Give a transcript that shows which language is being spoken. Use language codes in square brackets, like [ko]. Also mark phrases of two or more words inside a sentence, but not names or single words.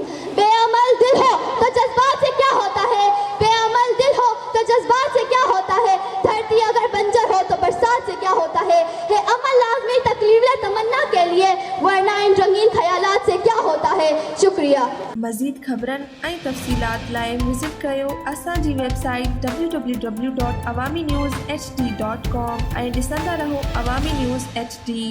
[ur] بے عمل دل ہو تو جذبات سے کیا ہوتا ہے. بے عمل دل ہو تو جذبات سے کیا ہوتا ہے. دھرتی اگر بنجر ہو تو برسات سے کیا ہوتا ہے. عمل لازمی تکلیف تمنا کے لیے ورنہ ان رنگین خیالات سے کیا ہوتا ہے. شکریہ. [sd] مزید خبرن ऐं तफ़सीलात लाइ विज़िट कयो असांजी वेबसाइट www.awamiNewsHD.com ऐं ॾिसंदा रहो अवामी न्यूज़ HD.